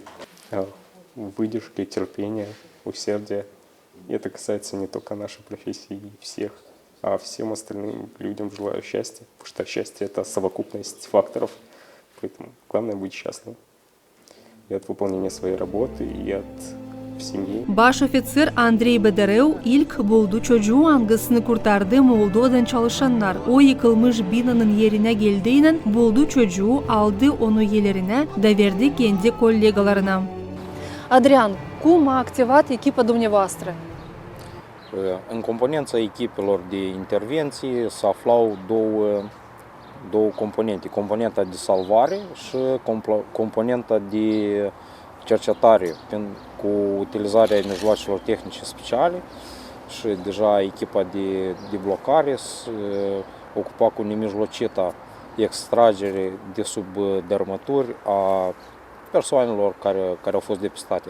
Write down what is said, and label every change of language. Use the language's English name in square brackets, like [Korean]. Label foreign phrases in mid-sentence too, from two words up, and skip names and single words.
[Russian] Выдержки, терпение, усердие. И это касается не только нашей профессии, и всех. А всем остальным людям желаю счастья, потому что счастье – это совокупность факторов, поэтому главное быть счастливым и от выполнения своей работы, и от семьи. [Gagauz] Baş ofitser Andrey Bederev ilk buldu çocuğu angısını kurtardı Moldova'dan çalışanlar. O yıkılmış binanın yerine geldiğinden buldu çocuğu, aldı onu yerine de verdi kendi kollegalarına. [Romanian] Adrian, cum a activat echipa dumneavoastră? În componența echipelor de intervenție se aflau două componente, componenta de salvare și componenta de cercetare cu utilizarea mijloacelor tehnice speciale și deja echipa de blocare se ocupa cu nemijlocită extragere de sub dărâmături a persoanelor care au fost depistate.